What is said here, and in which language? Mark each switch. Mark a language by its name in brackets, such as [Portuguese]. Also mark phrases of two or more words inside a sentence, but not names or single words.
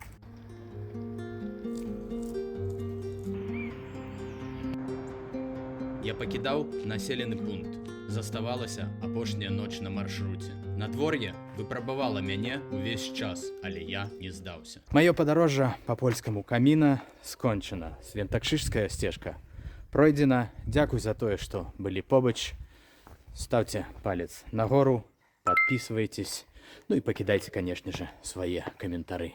[Belarusian] Я пакідаў населены пункт. Заставалася апошняя ноч на маршруце. Надвор'е выпрабавала мяне ўвесь час, але я не здаўся. Маё падарожжа па польскаму каміна скончана. Свентакшышская сцежка пройдена. Дзякуй за тое, што былі побач. [Russian] Ставьте палец нагору, подписывайтесь, ну и покидайте, конечно же, свои комментарии.